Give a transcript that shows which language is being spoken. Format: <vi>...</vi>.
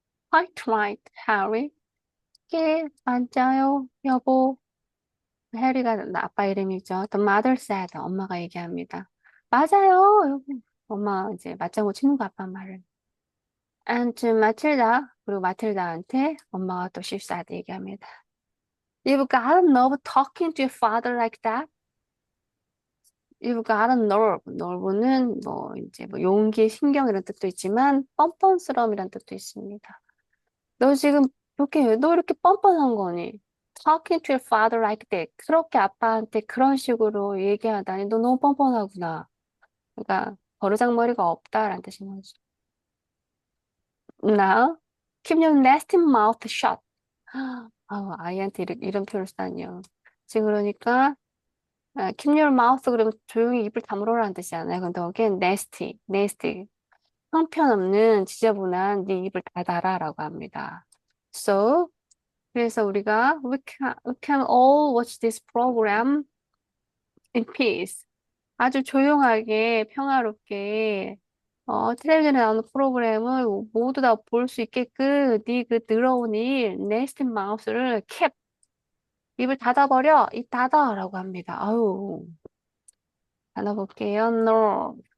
<en>Quite right, Harry.</en> <ko>꽤 맞아요, 여보. 해리가 아빠 이름이죠.</ko> <en>The mother said.</en> <ko>엄마가 얘기합니다. 맞아요, 여보. 엄마 이제 맞장구 치는 거 아빠 말을.</ko> <en>And to Matilda,</en> <ko>그리고 마틸다한테 엄마가 또 실수하다 얘기합니다.</ko> <en>You've got a nerve talking to your father like that? You've got a nerve.</en> <ko>nerve는 뭐 이제 뭐 용기, 신경 이런 뜻도 있지만 뻔뻔스러움이란 뜻도 있습니다. 너 지금 너 이렇게 뻔뻔한 거니?</ko> <en>talking to your father like that.</en> <ko>그렇게 아빠한테 그런 식으로 얘기하다니 너 너무 뻔뻔하구나. 그러니까 버르장머리가 없다라는 뜻인 거죠.</ko> <en>Now, keep your nasty mouth shut.</en> <ko>아이한테 이런 표현을 쓰다니요. 지금 그러니까</ko> <en>keep your mouth</en> <ko>그러면 조용히 입을 다물어라는 뜻이잖아요. 근데 여기 nasty. 형편없는 지저분한 네 입을 닫아라라고 합니다.</ko> <en>So,</en> <ko>그래서 우리가</ko> <en>we can all watch this program in peace.</en> <ko>아주 조용하게 평화롭게 텔레비전에 나오는 프로그램을 모두 다 볼 수 있게끔 네 그 더러운 일,</ko> <en>nasty mouth</en> <ko>를 keep 입을 닫아버려. 입 닫아라고 합니다. 아유, 닫아볼게요. No.</ko>